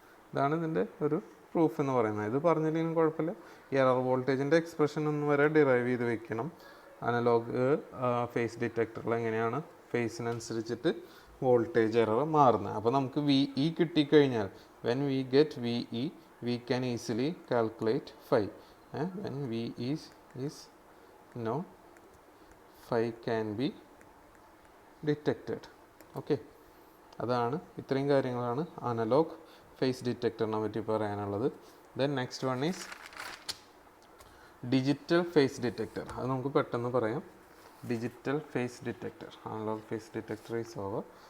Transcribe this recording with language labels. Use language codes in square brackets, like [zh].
[ml] ഇതാണ് ഇതിൻ്റെ ഒരു പ്രൂഫ് എന്ന് പറയുന്നത്. ഇത് പറഞ്ഞില്ലെങ്കിലും കുഴപ്പമില്ല. ഈ എറർ വോൾട്ടേജിൻ്റെ എക്സ്പ്രഷൻ ഒന്ന് വരെ ഡിറൈവ് ചെയ്ത് വെക്കണം. അനലോഗ് ഫേസ് ഡിറ്റക്ടറിൽ എങ്ങനെയാണ് ഫേസിനനുസരിച്ചിട്ട് വോൾട്ടേജ് എറർ മാറുന്നത്. അപ്പോൾ നമുക്ക് വി ഇ കിട്ടിക്കഴിഞ്ഞാൽ [en] when we get VE we can easily calculate phi. When VE is known, phi can be detected. [ml] Okay അതാണ് ഇത്രയും കാര്യങ്ങളാണ് അനലോഗ് ഫേസ് ഡിറ്റക്ടറിനെ പറ്റി പറയാനുള്ളത്. [en] Then next one is digital phase detector. [ml] അത് നമുക്ക് പെട്ടെന്ന് പറയാം. [en] Digital phase detector analog phase detector is over.